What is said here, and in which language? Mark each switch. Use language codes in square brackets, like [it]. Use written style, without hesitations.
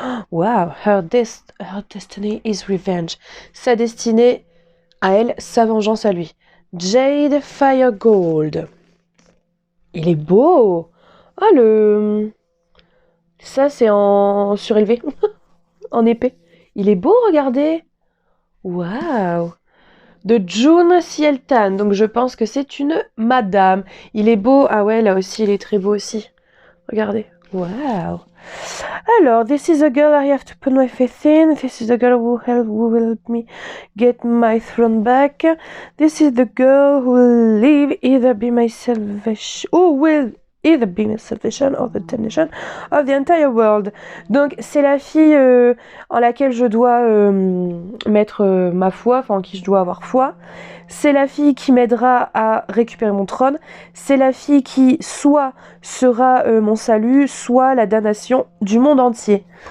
[en] Wow, her destiny is revenge. [fr] Sa destinée à elle, sa vengeance à lui. Jade Firegold. Il est beau. Ah, ça, c'est en surélevé. En épais. Il est beau, regardez. Waouh. De June Sieltan. Donc, je pense que c'est une madame. Il est beau. Ah ouais, là aussi, il est très beau aussi. Regardez. Waouh. [en] Alors, this is a girl I have to put my faith in. This is the girl who will help me get my throne back. This is the girl who will live either be my salvation, who will either be my salvation or the damnation of the entire world. [fr] Donc, c'est la fille en laquelle je dois mettre ma foi, enfin en qui je dois avoir foi. C'est la fille qui m'aidera à récupérer mon trône. C'est la fille qui soit sera mon salut, soit la damnation du monde entier.